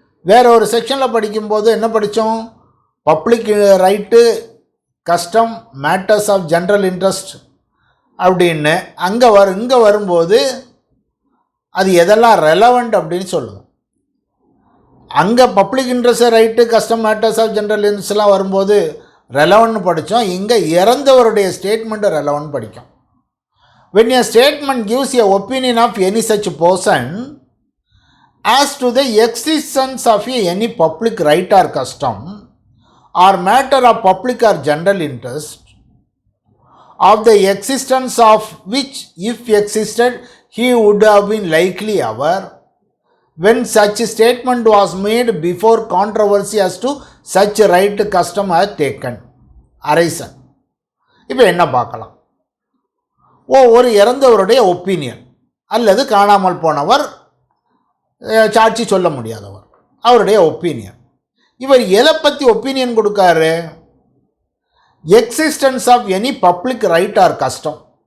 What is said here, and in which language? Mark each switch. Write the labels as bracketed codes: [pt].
[ta] வேற ஒரு செக்ஷனில் படிக்கும்போது என்ன படித்தோம், public right, custom, matters of general interest அப்படின்னு. இங்கே வரும்போது அது எதெல்லாம் ரெலவெண்ட் அப்படின்னு சொல்லுவோம். அங்கே public interest right, custom, matters of general இன்ட்ரெஸ்ட்லாம் வரும்போது ரெலவெண்ட்னு படித்தோம். இங்கே இறந்தவருடைய ஸ்டேட்மெண்ட்டை ரெலவெண்ட் படிக்கும். [en] when a statement gives a opinion of any such person as to the existence of any public right or custom or matter of public or general interest, of the existence of which, if existed, he would have been likely aware when such statement was made before controversy as to such right custom has arisen. [ta] இப்போ என்ன பார்க்கலாம், ஒரு இறந்தவருடைய opinion அல்லது காணாமல் போனவர், சாட்சி சொல்ல முடியாதவர், அவருடைய ஒப்பீனியன். இவர் எதை பற்றி opinion கொடுக்காரு, [en] Existence of any public right or custom.